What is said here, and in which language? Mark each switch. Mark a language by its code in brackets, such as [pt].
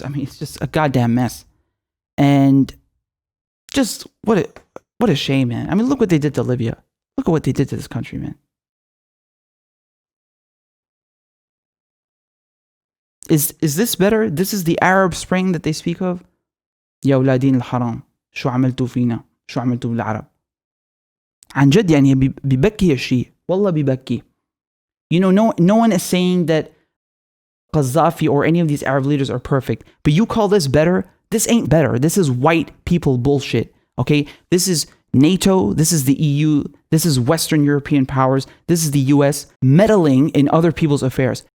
[en] I mean, it's just a goddamn mess. And just what a shame, man. I mean, look what they did to Libya. Look at what they did to this country, man. Is this better? This is the Arab Spring that they speak of. [ar] يا أولادين الحرام شو عملتوا فينا شو عملتوا بالعرب. عن جد يعني ببكي الشيء والله ببكي. [en] No one is saying that Gaddafi or any of these Arab leaders are perfect, but you call this better? This ain't better. This is white people bullshit. Okay, this is NATO, this is the EU, this is Western European powers, this is the US meddling in other people's affairs.